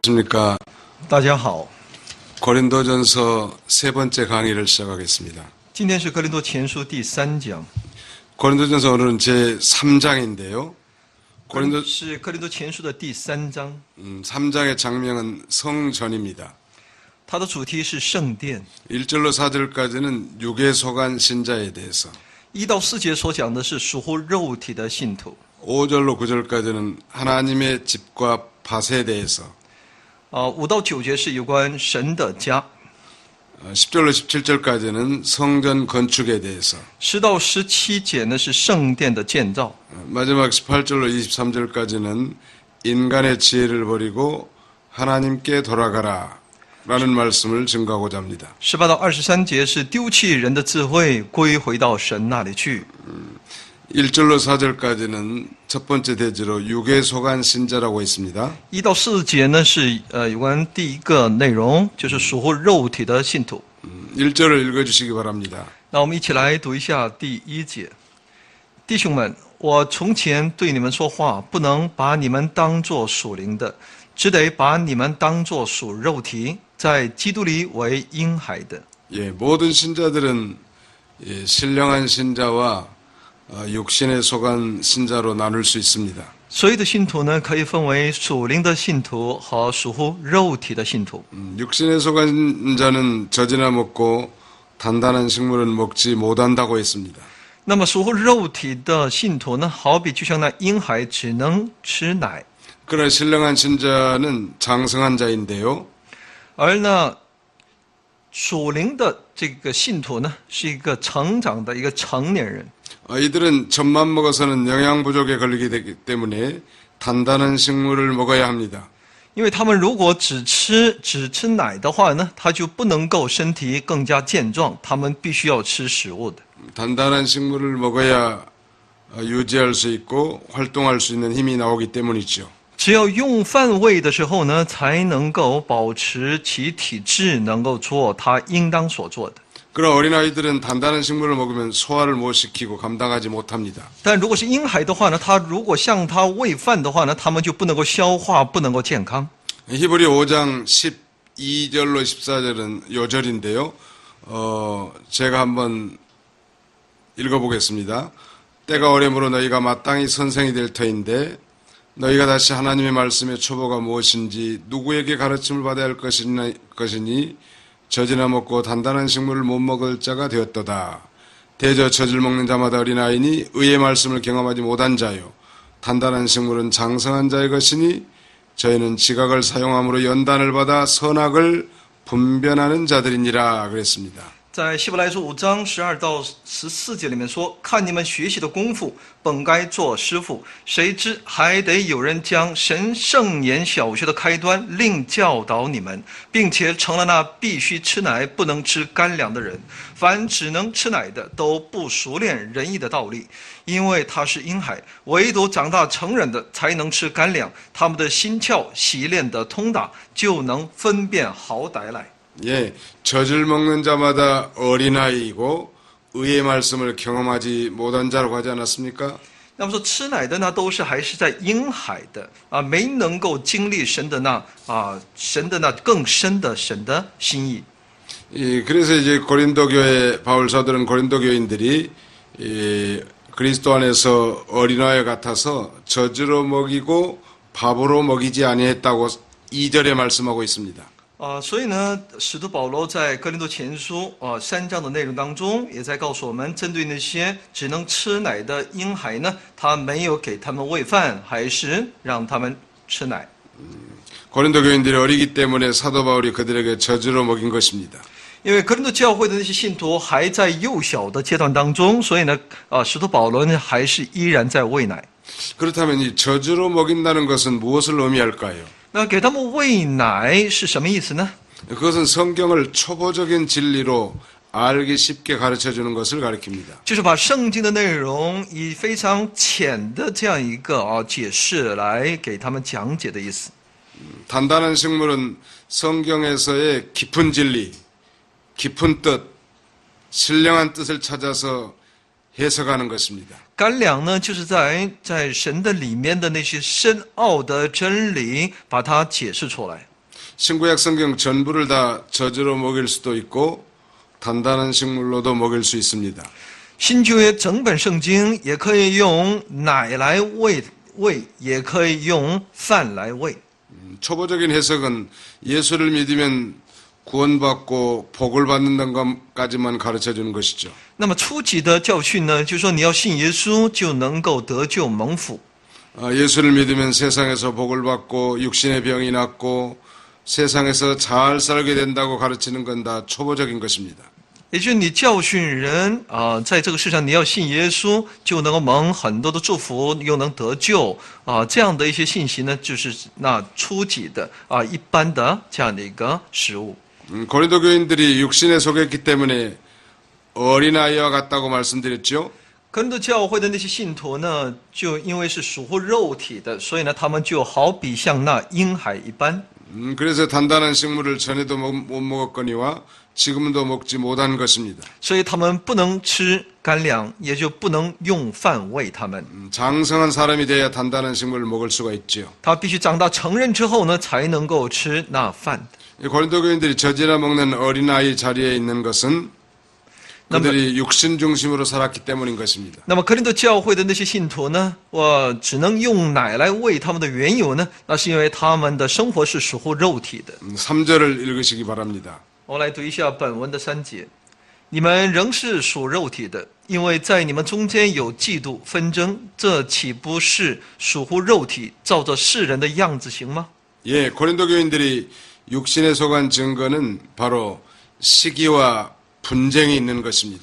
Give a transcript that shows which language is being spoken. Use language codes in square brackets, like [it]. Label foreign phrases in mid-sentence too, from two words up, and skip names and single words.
[ko] 안녕하십니까. [zh] 大家好， [ko] 고린도전서 세 번째 강의를 시작하겠습니다. [zh] 今天是哥林多前书第3讲， [ko] 고린도전서 오늘은 제 3장인데요. [zh] 是哥林多前书的第3章， [ko] 3장의 장명은 성전입니다. [zh] 它的主题是圣殿。 [ko] 1절로 4절까지는 육에 속한 신자에 대해서, [zh] 1 到4节所讲的是属乎肉体的信徒， [ko] 5절로 9절까지는 하나님의 집과 밭에 대해서, [zh] 5 到9节是有关神的家， [ko] 10절로 17절까지는 성전 건축에 대해서, [zh] 10 到17节呢是圣殿的建造， [ko] 마지막 18절로 23절까지는 인간의 지혜를 버리고 하나님께 돌아가라 라는 말씀을 증거하고자 합니다. [zh] 18 到23节是丢弃人的智慧，归回到神那里去。 [ko] 1절로 4절까지는 첫 번째 대지로 육에 속한 신자라고 했습니다. [zh] 1 到4节呢是有关第一个内容，就是属乎肉体的信徒。 [ko] 1절을 읽어주시기 바랍니다. [zh] 那我们一起来读一下第1节。弟兄们，我从前对你们说话，不能把你们当作属灵的，只得把你们当作属肉体，在基督里为婴孩的。 [ko] 예, 모든 신자들은 신령한 신자와 육신에 속한 신자로 나눌 수 있습니다. [zh] 所有的信徒呢，可以分为属灵的信徒和属乎肉体的信徒。 [ko] 육신에 속한 자는 젖이나 먹고 단단한 식물은 먹지 못한다고 했습니다. [zh] 那么属乎肉体的信徒呢，好比就像那婴孩只能吃奶， [ko] 그러나 신령한 신자는 장성한 자인데요. [zh] 而呢，属灵的这个信徒呢，是一个成长的一个成年人。 [ko] 이들은 젖만 먹어서는 영양 부족에 걸리게 되기 때문에 단단한 식물을 먹어야 합니다. [zh] 因为他们如果只吃奶的话呢，他就不能够身体更加健壮，他们必须要吃食物的。 [ko] 단단한 식물을 먹어야 유지할 수 있고 활동할 수 있는 힘이 나오기 때문이죠. [zh] 只有用饭喂的时候呢，才能够保持其体质，能够做他应当所做的。 [ko] 그러나 어린아이들은 단단한 식물을 먹으면 소화를 못 시키고 감당하지 못합니다. [zh] 但如果是婴孩的话呢，他如果向他喂饭的话呢，他们就不能够消化，不能够健康。 [ko] 히브리 5장 12절로 14절은 요절인데요. 제가 한번 읽어보겠습니다. 때가 오래므로 너희가 마땅히 선생이 될 터인데 너희가 다시 하나님의 말씀의 초보가 무엇인지 누구에게 가르침을 받아야 할 것이니 젖이나 먹고 단단한 식물을 못 먹을 자가 되었도다. 대저 젖을 먹는 자마다 어린아이니 의의 말씀을 경험하지 못한 자요. 단단한 식물은 장성한 자의 것이니 저희는 지각을 사용함으로 연단을 받아 선악을 분별하는 자들이니라 그랬습니다. [zh] 在希伯来书5章12到14节里面说：“看你们学习的功夫，本该做师傅，谁知还得有人将神圣言小学的开端另教导你们，并且成了那必须吃奶不能吃干粮的人。凡只能吃奶的，都不熟练仁义的道理，因为他是婴孩；唯独长大成人的，才能吃干粮。他们的心窍习练的通达，就能分辨好歹来。” [ko] 예, 젖을 먹는 자마다 어린아이이고 의의 말씀을 경험하지 못한 자라고 하지 않았습니까? [zh] 那么说吃奶的呢，都是还是在婴孩的啊，没能够经历神的那更深的神的心意。 [ko] 그래서 이제 고린도 교회 바울 사도는 고린도 교인들이 그리스도 안에서 어린아이 같아서 젖으로 먹이고 밥으로 먹이지 아니했다고 2절에 말씀하고 있습니다. [zh] 所以呢，使徒保罗在哥林多前书3章的内容当中，也在告诉我们，针对那些只能吃奶的婴孩呢，他没有给他们喂饭，还是让他们吃奶。 [ko] 고린도 교인들이 어리기 때문에 사도 바울이 그들에게 젖으로 먹인 것입니다. [zh] 因为哥林多教会的那些信徒还在幼小的阶段当中，所以呢，使徒保罗呢还是依然在喂奶。 [ko] 그렇다면 이 젖으로 먹인다는 것은 무엇을 의미할까요? [zh] 那给他们喂奶是什么意思呢？ [ko] 그것은 성경을 초보적인 진리로 알기 쉽게 가르쳐주는 것을 가리킵니다. [zh] 就是把圣经的内容以非常浅的这样一个解释来给他们讲解的意思。 [ko] 단단한 식물은 성경에서의 깊은 진리, 깊은 뜻, 신령한 뜻을 찾아서 해석하는 것입니다. [zh] 干粮呢，就是在神的里面的那些深奥的真理，把它解释出来。 [ko] 신구약 성경 전부를 다 젖으로 먹일 수도 있고 단단한 식물로도 먹일 수 있습니다. [zh] 新旧约整本圣经也可以用奶来喂，也可以用饭来喂。 [ko] 초보적인 해석은 예수를 믿으면 구원받고 복을 받는다는 것까지만 가르쳐주는 것이죠. [zh] 那么初级的教训呢，就是说你要信耶稣就能够得救蒙福。 [ko] 예수를 믿으면 세상에서 복을 받고 육신의 병이 낫고 세상에서 잘 살게 된다고 가르치는 건 다 초보적인 것입니다. [zh] 也就是你教训人在这个世上你要信耶稣，就能够蒙很多的祝福，又能得救这样的一些信息呢，就是那初级的一般的这样的一个食物。 [ko] 고린도 교인들이 육신에 속했기 때문에 어린아이와 같다고 말씀드렸죠. [zh] 可林多教会的那些信徒呢，就因为是属乎肉体的，所以呢，他们就好比像那婴孩一般。 [ko] 그래서 단단한 식물을 전에도 못 먹었거니와 지금도 먹지 못한 것입니다. [zh] 所以他们不能吃干粮，也就不能用饭喂他们。 [ko] 장성한 사람이 돼야 단단한 식물을 먹을 수가 있죠. [zh] 他必须长大成人之后呢，才能够吃那饭。 [ko] 고린도 교인들이 젖이나 먹는 어린아이 자리에 있는 것은 그들이 육신 중심으로 살았기 때문인 것입니다. [zh] 那么格林多教会的那些信徒呢，我只能用奶来喂他们的缘由呢，那是因为他们的生活是属乎肉体的。 [ko] 3절을 읽으시기 바랍니다. [zh] 我来读一下本文的3节：你们仍是属肉体的，因为在你们中间有嫉妒纷争，这岂不是属乎肉体，照着世人的样子行吗？ [ko] 예, 고린도 교인들이 육신에 속한 증거는 바로 시기와 분쟁이 있는 것입니다.